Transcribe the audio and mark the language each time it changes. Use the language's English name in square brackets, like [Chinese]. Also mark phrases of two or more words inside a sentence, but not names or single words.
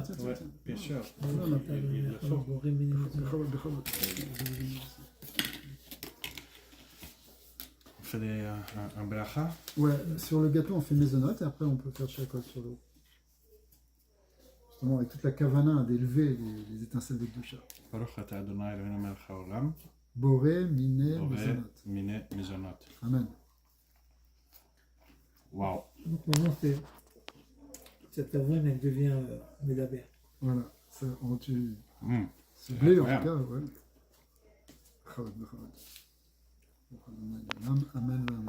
[French] Ouais, bien sûr. On fait un Beracha. Ouais, sur le gâteau, on fait maisonnote et après, on peut faire chakol sur l'eau. Justement, avec toute la kavana d'élever les étincelles de Kedusha. [Hebrew] ברוך אתה ה' אלוהינו מלך העולם. Boré, miné, mezonot. Amen. [French] Waouh. Donc maintenant, cette avoine, elle devient médaber. Voilà, c'est blé en tout cas, ouais. [Hebrew] Amen, amen.